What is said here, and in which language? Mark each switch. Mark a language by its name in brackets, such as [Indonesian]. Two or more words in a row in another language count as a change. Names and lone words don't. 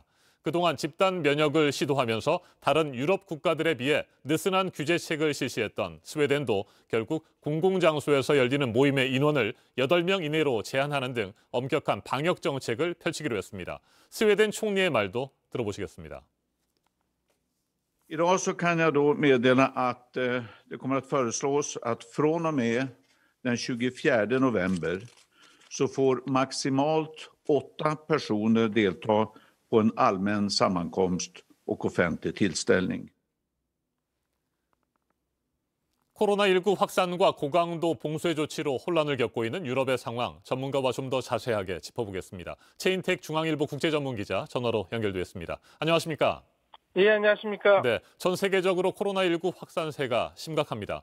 [Korean] 그동안 집단 면역을 시도하면서 다른 유럽 국가들에 비해 느슨한 규제책을 실시했던 스웨덴도 결국 공공장소에서 열리는 모임의 인원을 8명 이내로 제한하는 등 엄격한 방역 정책을 펼치기로 했습니다. 스웨덴 총리의 말도 들어보시겠습니다. [Swedish] Idag så kan jag då meddela att det kommer att föreslås att från och med den 24 november så får maximalt 8 personer delta på en allmän sammankomst och offentlig tillställning. [Korean] 코로나19 확산과 고강도 봉쇄 조치로 혼란을 겪고 있는 유럽의 상황, 전문가와 좀 더 자세하게 짚어보겠습니다. 최인택 중앙일보 국제전문기자 전화로 연결됐습니다. 안녕하십니까? 예, 안녕하십니까? 네, 전 세계적으로 코로나19 확산세가 심각합니다.